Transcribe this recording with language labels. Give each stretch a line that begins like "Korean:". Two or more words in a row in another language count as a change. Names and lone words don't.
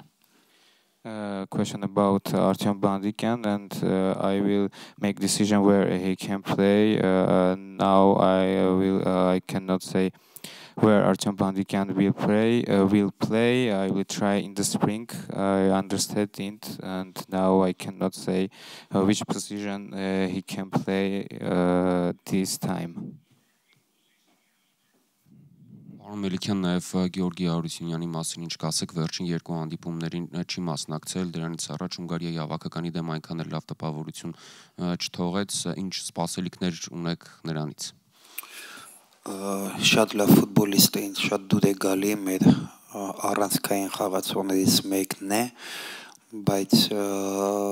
English: Question about Artyom Bandikyan, and I will make decision where he can play. Now I cannot say where Artyom Bandikyan will play. I will try in the spring. I understand it, and now I cannot say which position he can play this time.
Armenian: Պարոն Մելիքյան, նաև Գեորգի Արուսյունյանի մասին ինչ կասեք, վերջին երկու հանդիպումներին չի մասնակցել, դրանից առաջ Հունգարիայի հավաքականի դեմ այնքան էլ լավ տպավորություն չթողեց, ինչ սպասելիքներ ունեք նրանից։ Շատ լավ ֆուտբոլիստ է, ինձ շատ դուր է գալի, մեր առանցքային խաղացողներից մեկն է, բայց այդ